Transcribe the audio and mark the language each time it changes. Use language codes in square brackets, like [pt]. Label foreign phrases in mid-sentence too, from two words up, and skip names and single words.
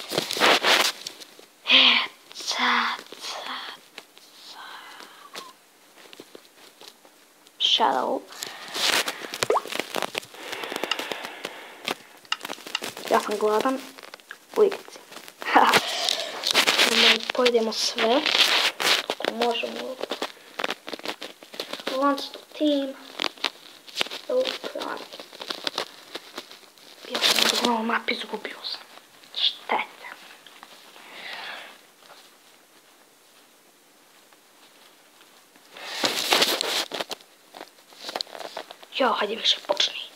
[sr] Shadow. Ja sam gladan u igrici. Pojedemo sve, kako možemo. [en] Launch the team. [sr] Bio sam na ovom mapi, izgubio sam. Štete. Jo, hajde više, počni.